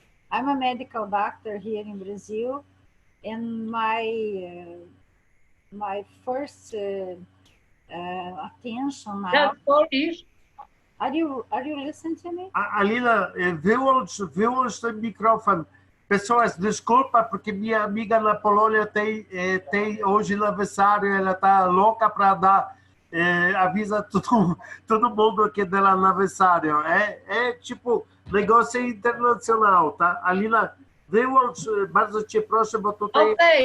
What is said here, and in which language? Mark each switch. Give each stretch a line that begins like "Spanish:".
English: I'm a medical doctor here in Brazil, and my first attention now. That's Polish. Are you listening to me?
Polish: Alina, wyłącz ten mikrofon.
Portuguese: Pessoas, desculpa, porque minha amiga na Polônia tem hoje aniversário, ela tá louca para dar, avisa todo mundo que dela aniversário. Tipo negócio internacional, tá?
Polish: Alina, wyłącz, bardzo cię proszę, bo tutaj...